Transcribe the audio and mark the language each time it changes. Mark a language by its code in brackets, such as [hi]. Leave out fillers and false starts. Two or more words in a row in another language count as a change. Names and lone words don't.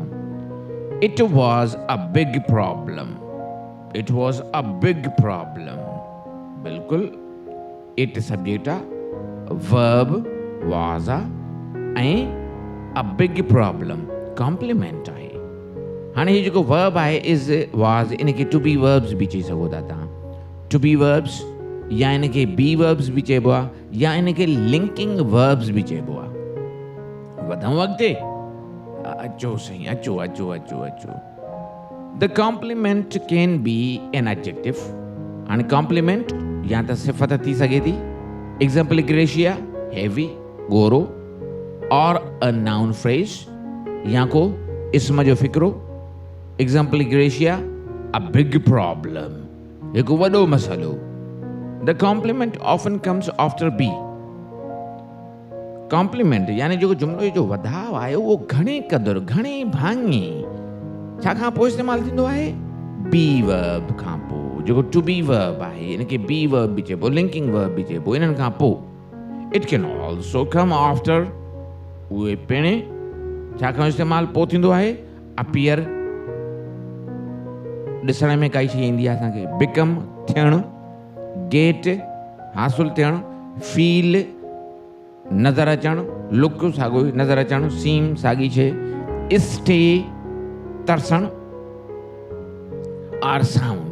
[en] It was a big problem. It was a big problem. [sd] बिल्कुलु [en] it subject [sd] आहे, [en] verb was [sd] आहे ऐं [en] a big problem complement [sd] आहे. हाणे हीउ जेको वर्ब आहे [en] is was, [sd] इनखे [en] to be verbs [sd] बि चई सघो था तव्हां. [en] to be verbs [sd] या इनखे [en] be verbs [sd] बि चइबो आहे या इनखे [en] linking verbs [sd] बि चइबो आहे. वधूं अॻिते. अचो साईं, अचो अचो अचो अचो. [en] The complement can be an adjective. [sd] हाणे कॉम्प्लीमेंट या त सिफ़त थी सघे थी, [la] exempli gratia [sd] हैवी ॻोरो, और [en] a noun phrase [sd] या को इस्म जो फिक्रो, [la] exempli gratia [en] a big problem, [sd] हिकु वॾो मसइलो. [en] The complement often comes after be. [sd] कॉम्प्लीमेंट यानी जेको जुमिलो जो वधाव आहे उहो घणे क़दुरु, घणे भाङे छा खां पोइ इस्तेमालु थींदो आहे? [en] be verb [sd] खां पोइ. जेको [en] to be verb [sd] आहे इनखे [en] be verb [sd] बि चइबो, [en] linking verb [sd] बि चइबो, इन्हनि खां पोइ. [en] It can also come after. [sd] उहे पिण छा खां इस्तेमालु पोइ थींदो आहे? अपीयर. ॾिसण में काई शइ ईंदी आहे असांखे, बिकम थियणु, गेट हासिलु थियणु, फील नज़र अचणु, लुक साॻियो नज़र अचणु, सीम साॻी शइ, स्टे तरसणु, [en] are sound.